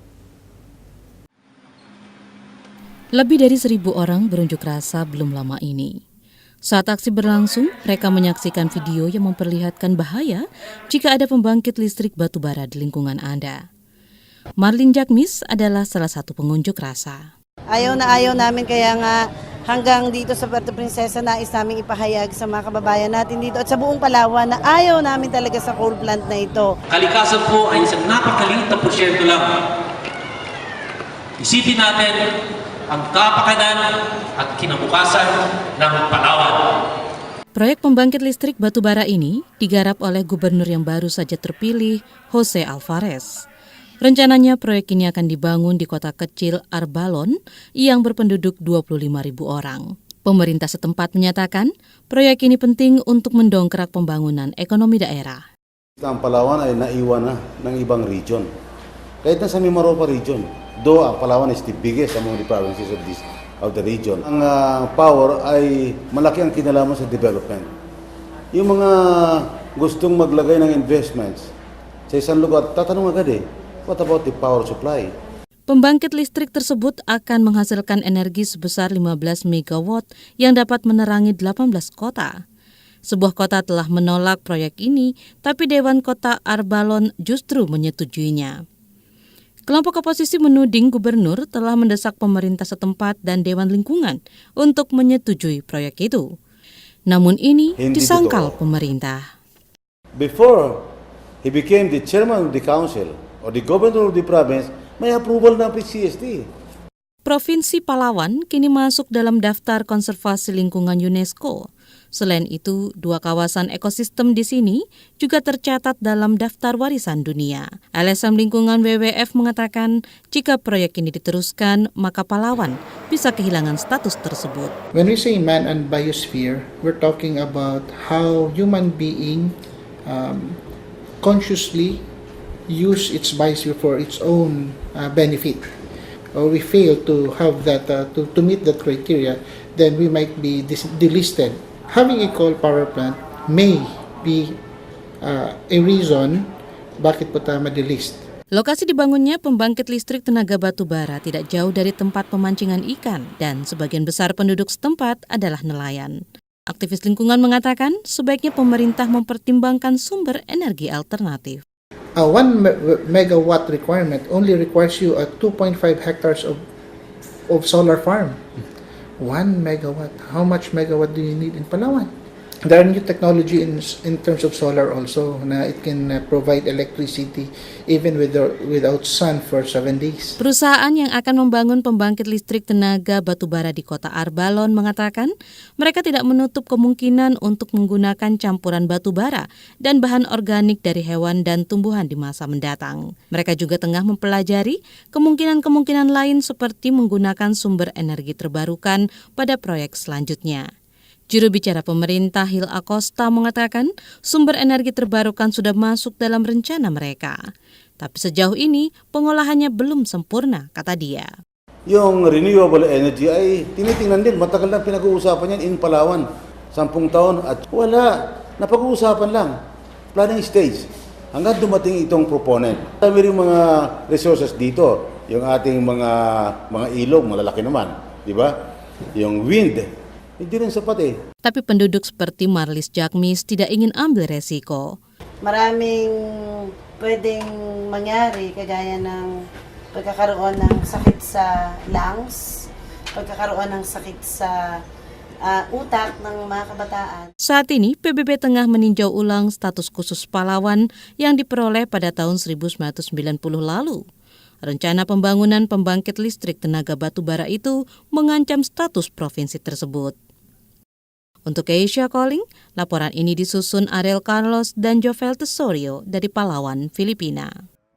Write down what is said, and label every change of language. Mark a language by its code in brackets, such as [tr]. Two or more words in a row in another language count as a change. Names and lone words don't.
[id] Lebih dari 1.000 orang berunjuk rasa belum lama ini. Saat aksi berlangsung, mereka menyaksikan video yang memperlihatkan bahaya jika ada pembangkit listrik batu bara di lingkungan Anda. Marlin Jagmis adalah salah satu pengunjuk rasa. [tl] Ayaw na ayaw namin, kaya nga hanggang dito sa Puerto Princesa nais namin ipahayag sa mga kababayan natin dito at sa buong Palawan na ayaw namin talaga sa coal plant na ito. Kalikasan po ay isang napakaliit na porsyento lang. Isipin natin ang kapakanan at kinabukasan ng Palawan. [id] Proyek pembangkit listrik batu bara ini digarap oleh gubernur yang baru saja terpilih, Jose Alvarez. Rencananya proyek ini akan dibangun di kota kecil Arbalon yang berpenduduk 25.000 orang. Pemerintah setempat menyatakan proyek ini penting untuk mendongkrak pembangunan ekonomi daerah. [tl] Ang Palawan ay naiwan na ng ibang region. Kahit na sa Mimaropa region, [en] though ang Palawan is the biggest among the provinces of the region. [tl] Ang power ay malaki ang kinalaman sa development. Yung mga gustong maglagay ng investments sa isang lugar, tatanong agad [en] what about the power supply? [id] Pembangkit listrik tersebut akan menghasilkan energi sebesar 15 megawatt yang dapat menerangi 18 kota. Sebuah kota telah menolak proyek ini, tapi Dewan Kota Arbalon justru menyetujuinya. Kelompok oposisi menuding gubernur telah mendesak pemerintah setempat dan Dewan Lingkungan untuk menyetujui proyek itu. Namun ini disangkal pemerintah. [en] Before he became the chairman of the council or the governor of the province, [tl] may approval ng PCSD. [id] Provinsi Palawan kini masuk dalam daftar konservasi lingkungan UNESCO. Selain itu, 2 kawasan ekosistem di sini juga tercatat dalam daftar warisan dunia. LSM Lingkungan WWF mengatakan jika proyek ini diteruskan, maka Palawan bisa kehilangan status tersebut. [en] When we say man and biosphere, we're talking about how human being consciously use its biosphere for its own benefit. Or we fail to have that, to meet that criteria, then we might be delisted. Having a coal power plant may be a reason [tl] bakit po tayo ma-delist. [id] Lokasi dibangunnya pembangkit listrik tenaga batu bara tidak jauh dari tempat pemancingan ikan dan sebagian besar penduduk setempat adalah nelayan. Aktivis lingkungan mengatakan sebaiknya pemerintah mempertimbangkan sumber energi alternatif. [en] 1 megawatt requirement only requires you 2.5 hectares of solar farm. 1 megawatt. How much megawatt do you need in Palawan? There are new technology in terms of solar also na it can provide electricity even without sun for 7 days. [id] Perusahaan yang akan membangun pembangkit listrik tenaga batu bara di kota Arbalon mengatakan mereka tidak menutup kemungkinan untuk menggunakan campuran batu bara dan bahan organik dari hewan dan tumbuhan di masa mendatang. Mereka juga tengah mempelajari kemungkinan-kemungkinan lain seperti menggunakan sumber energi terbarukan pada proyek selanjutnya. Juru bicara pemerintah Hil Acosta mengatakan sumber energi terbarukan sudah masuk dalam rencana mereka. Tapi sejauh ini pengolahannya belum sempurna, kata dia. [tl] Yung [en] renewable energy [tl] ay tinitingnan din, matagal na pinag-uusapan yan in Palawan, 10 taon at wala, napag-uusapan lang, [en] planning stage, [tl] hanggang dumating itong proponent. Dami rin mga resources dito, yung ating mga ilog, malalaki naman, di ba? Yung wind, hindi rin sapat [id] Tapi penduduk seperti Marlis Jagmis tidak ingin ambil resiko. [tl] Maraming pwedeng mangyari kagaya ng pagkakaroon ng sakit sa lungs, pagkakaroon ng sakit sa utak ng mga kabataan. [id] Saat ini, PBB tengah meninjau ulang status khusus pahlawan yang diperoleh pada tahun 1990 lalu. Rencana pembangunan pembangkit listrik tenaga batu bara itu mengancam status provinsi tersebut. Untuk Asia Calling, laporan ini disusun Ariel Carlos dan Jovel Tesorio dari Palawan, Filipina.